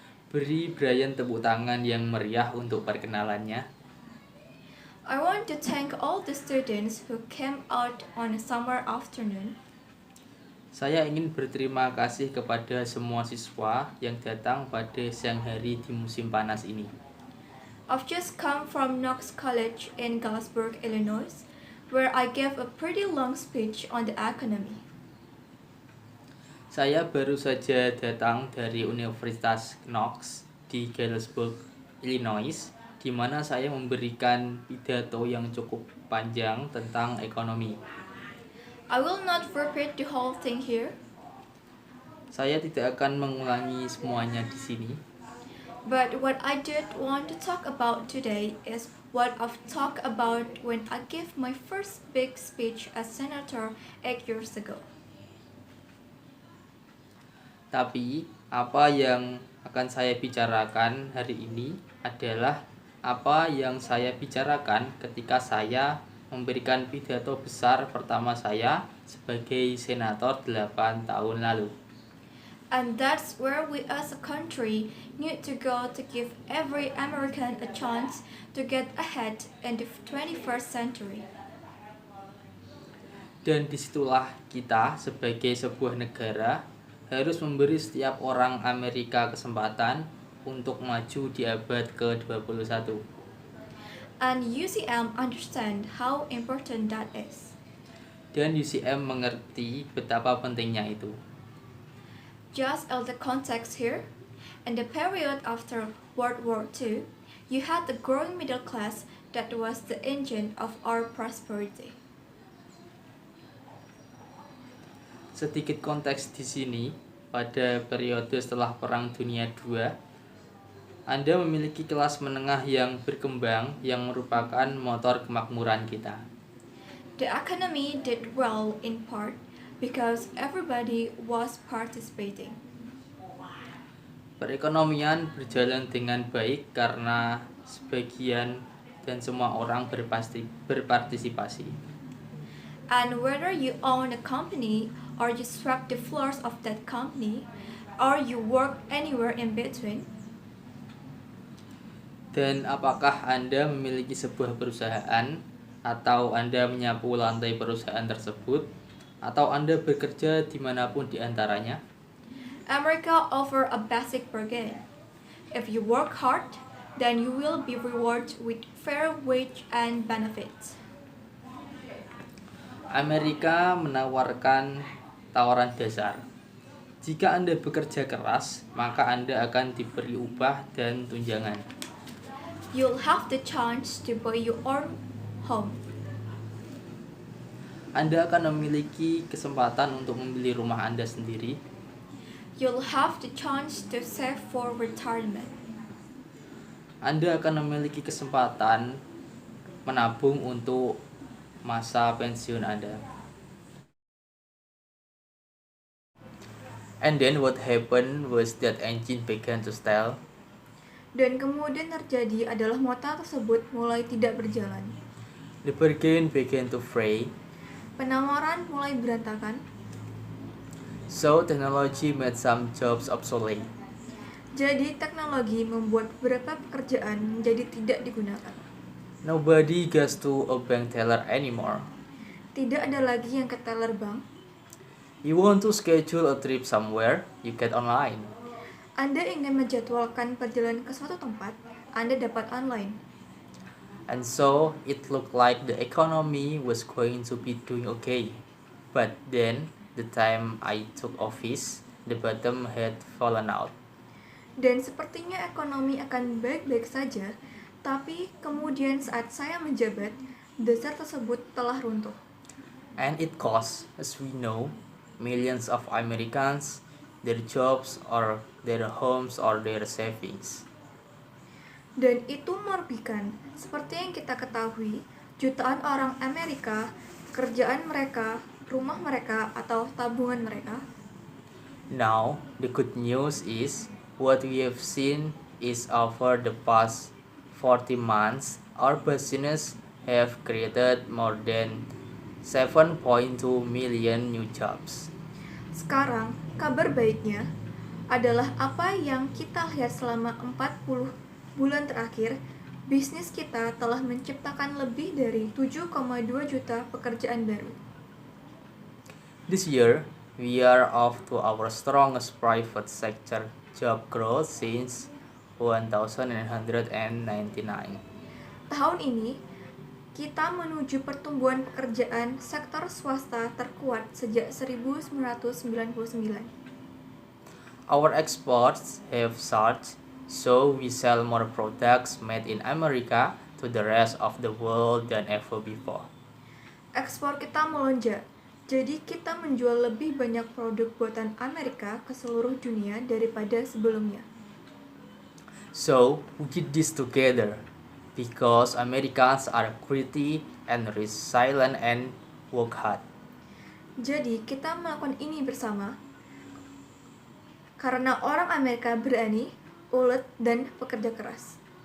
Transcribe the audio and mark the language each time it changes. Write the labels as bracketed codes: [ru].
[id] Beri Brian tepuk tangan yang meriah untuk perkenalannya. [en] I want to thank all the students who came out on a summer afternoon. [id] Saya ingin berterima kasih kepada semua siswa yang datang pada siang hari di musim panas ini. [en] I've just come from Knox College in Galesburg, Illinois, where I gave a pretty long speech on the economy. [id] Saya baru saja datang dari Universitas Knox di Galesburg, Illinois, di mana saya memberikan pidato yang cukup panjang tentang ekonomi. [en] I will not repeat the whole thing here, [id] Saya tidak akan mengulangi semuanya di sini, [en] but what I did want to talk about today is what I've talked about when I gave my first big speech as senator 8 years ago. [id] tapi apa yang akan saya bicarakan hari ini adalah apa yang saya bicarakan ketika saya memberikan pidato besar pertama saya sebagai senator 8 tahun lalu. [en] And that's where we as a country need to go to give every American a chance to get ahead in the 21st century. [id] Dan disitulah kita sebagai sebuah negara harus memberi setiap orang Amerika kesempatan untuk maju di abad ke-21. [en] And UCM understand how important that is. [id] Dan UCM mengerti betapa pentingnya itu. [en] Just as the context here, in the period after World War II, you had the growing middle class that was the engine of our prosperity. [id] Sedikit konteks di sini, pada periode setelah Perang Dunia II, Anda memiliki kelas menengah yang berkembang yang merupakan motor kemakmuran kita. [en] The economy did well in part because everybody was participating. [id] Perekonomian berjalan dengan baik karena sebagian dan semua orang berpartisipasi. [en] And whether you own a company or you swept the floors of that company or you work anywhere in between, [id] Dan apakah Anda memiliki sebuah perusahaan, atau Anda menyapu lantai perusahaan tersebut, atau Anda bekerja dimanapun di antaranya, [en] America offer a basic bargain. If you work hard, then you will be rewarded with fair wage and benefits. [id] Amerika menawarkan tawaran dasar. Jika Anda bekerja keras, maka Anda akan diberi upah dan tunjangan. [en] You'll have the chance to buy your own home. [id] Anda akan memiliki kesempatan untuk membeli rumah Anda sendiri. [en] You'll have the chance to save for retirement. [id] Anda akan memiliki kesempatan menabung untuk masa pensiun Anda. [en] And then what happened was that engine began to stall. [id] Dan kemudian terjadi adalah motor tersebut mulai tidak berjalan. [en] The bargain began to fray. [id] Penawaran mulai berantakan. [en] So technology made some jobs obsolete. [id] Jadi teknologi membuat beberapa pekerjaan menjadi tidak digunakan. [en] Nobody goes to a bank teller anymore. [id] Tidak ada lagi yang ke teller bank. [en] You want to schedule a trip somewhere, you get online. [id] Anda ingin menjadwalkan perjalanan ke suatu tempat, Anda dapat online. [en] And so it looked like the economy was going to be doing okay. But then, the time I took office, the bottom had fallen out. [id] Dan sepertinya ekonomi akan baik-baik saja, tapi kemudian saat saya menjabat, dasar tersebut telah runtuh. [en] And it cost, as we know, millions of Americans their jobs or their homes or their savings. [id] Dan itu merugikan, seperti yang kita ketahui, jutaan orang Amerika pekerjaan mereka, rumah mereka, atau tabungan mereka. [en] Now, the good news is what we have seen is over the past 40 months, our business have created more than 7.2 million new jobs. [id] Sekarang, kabar baiknya adalah apa yang kita lihat selama 40 bulan terakhir, bisnis kita telah menciptakan lebih dari 7,2 juta pekerjaan baru. [en] This year, we are off to our strongest private sector job growth since 1999. [id] Tahun ini, kita menuju pertumbuhan pekerjaan sektor swasta terkuat sejak 1999. [en] Our exports have surged, so we sell more products made in America to the rest of the world than ever before. [id] Ekspor kita melonjak, jadi kita menjual lebih banyak produk buatan Amerika ke seluruh dunia daripada sebelumnya. [en] So, we did this together because Americans are gritty and resilient and work hard. [id] Jadi, kita melakukan ini bersama karena orang Amerika berani, ulet, dan pekerja keras.